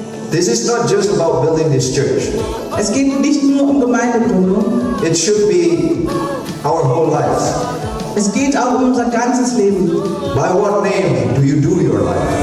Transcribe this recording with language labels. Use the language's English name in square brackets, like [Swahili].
[English] This is not just about building this church. [German] Es geht nicht nur um Gemeindegründung. [English] It should be our whole life. [German] Es geht auch um unser ganzes Leben. [English] By what name do you do your life?